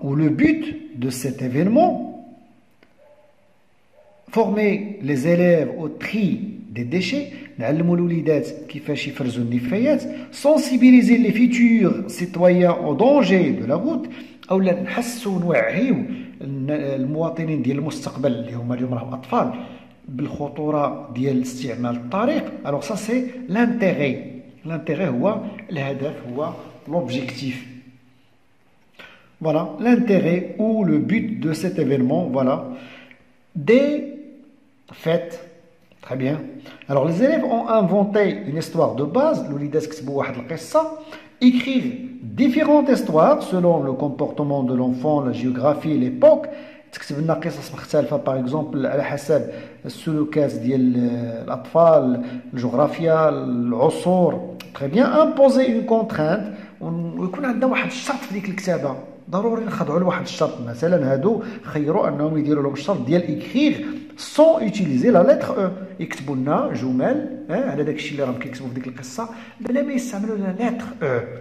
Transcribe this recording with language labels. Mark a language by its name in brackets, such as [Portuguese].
[French] Ou le but de cet événement? Former les élèves au tri des déchets. [Arabic] نعلموا الوليدات كيفاش يفرزوا النفايات. [French] Sensibiliser les futurs citoyens au danger de la route. [Arabic] اولا نحسوا ونوعيو المواطنين ديال المستقبل اللي هما اليوم راهم اطفال بالخطوره ديال استعمال الطريق. الوغ سا سي لانتيغي هو الهدف، هو لوبجيكتيف. [French] Voilà l'intérêt ou le but de cet événement. Voilà. des fêtes. Très bien. Alors les élèves ont inventé une histoire de base. [Arabic] الوليدات كتبوا واحد القصة. [French] Écrire différentes histoires selon le comportement de l'enfant, la géographie, l'époque. [Arabic] تكتب لنا قصص مختلفة باغ اكزومبل على حسب السلوكات ديال الأطفال، الجغرافيا، العصور. تري بيان. امبوزي اون كونترانت، ويكون عندنا واحد الشرط في ديك الكتابة. ضروري نخضعوا لواحد الشرط. مثلا هادو خيروا انهم يديروا لهم الشرط ديال اكريغ سون يوتيليزي لا لتر او، يكتبوا لنا جمل على داك الشيء اللي راهم كيكتبوا في ديك القصه بلا ما يستعملوا لا لتر او.